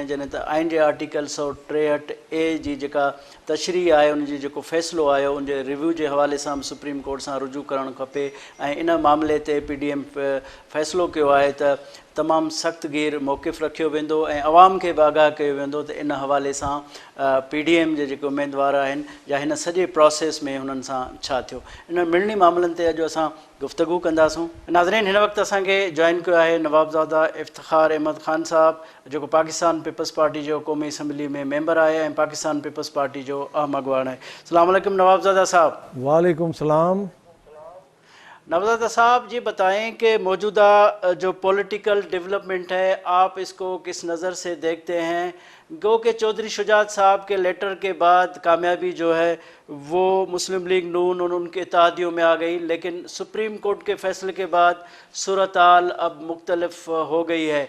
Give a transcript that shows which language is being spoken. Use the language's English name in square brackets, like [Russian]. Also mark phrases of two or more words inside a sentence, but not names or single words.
[Sindhi] जॾहिं त आइन जे आर्टिकल 163A जी जेका तशरीह आहे, उनजी जेको फ़ैसिलो आयो उनजे रिव्यू जे हवाले सां बि [English] Supreme Court [Sindhi] सां रुजू करणु खपे ऐं इन मामले ते PDM फ़ैसिलो कयो आहे त तमामु सख़्तगीर मौक़िफ़ रखियो वेंदो ऐं अवाम खे बि आगाह कयो वेंदो त इन हवाले सां PDM जे जेके उमेदवार आहिनि या हिन सॼे प्रोसेस में हुननि सां छा थियो। इन मिड़नी मामलनि ते अॼु असां गुफ़्तगू कंदासूं। नाज़रीन, हिन वक़्तु असांखे जॉइन कयो आहे नवाबज़ादा इफ़्तिख़ार अहमद ख़ान साहब, जेको पाकिस्तान पीपल्स पार्टी जो क़ौमी असम्बली में मेंबर आहे ऐं पाकिस्तान पीपल्स पार्टी जो अहम अॻवान आहे। [Arabic] السلام عليكم [Sindhi] नवाबज़ादा साहब। [Arabic] وعليكم السلام. [Urdu] نوابزادہ صاحب جی بتائیں کہ موجودہ جو [English] political development [Urdu] ہے آپ اس کو کس نظر سے دیکھتے ہیں? گو کہ چوہدری شجاعت صاحب کے لیٹر کے بعد کامیابی جو ہے وہ مسلم لیگ نون اور ان کے اتحادیوں میں آ گئی، لیکن [English] Supreme Court [Urdu] کے فیصلے کے بعد صورتحال اب مختلف ہو گئی ہے.